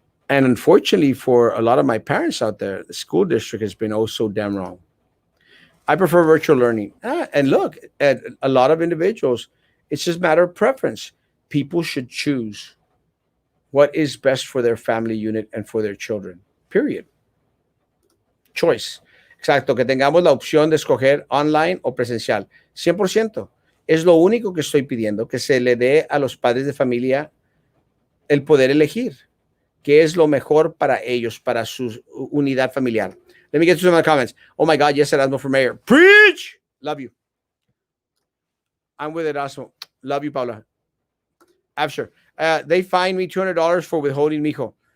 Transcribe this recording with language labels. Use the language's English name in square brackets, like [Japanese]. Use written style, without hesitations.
[English] And unfortunately for a lot of my parents out there, the school district has been oh so damn wrong. I prefer virtual learning. And look, at a lot of individuals, it's just a matter of preference. People should choose what is best for their family unit and for their children. Period. Choice. [Spanish] Exacto, que tengamos la opción de escoger online o presencial. 100%. Es lo único que estoy pidiendo, que se le dé a los padres de familia el poder elegir qué es lo mejor para ellos, para su unidad familiar. [English] Let me get to some of the comments. Oh my God, yes, Erasmo for mayor. Preach! Love you. I'm with Erasmo. Love you, Paula. Absher. They fined me $200 for withholding, mijo.